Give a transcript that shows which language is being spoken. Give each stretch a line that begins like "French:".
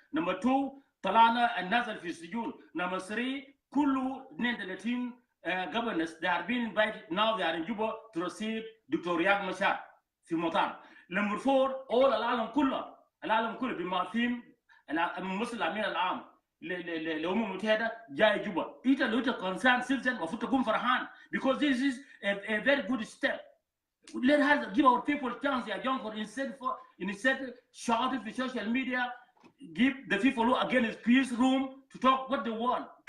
Arabic: Number 2 طلعنا النازل في السجون.
English: Number 3 كل 32 governors they are being invited now they are in Juba to receive Dr.
Arabic: Riek Machar في مطار.
English: Number 4 all
Arabic: العالم كله بما فيهم الممثل الأمين العام للأمم المتحدة جاي جوبا. إنت لو أنت
English: concerned citizen
Arabic: المفروض تكون فرحان
English: because this is a very good step. Let us give our people chance يا Jongkor instead shouting في social media. Give the people who are against peace room to talk what they want.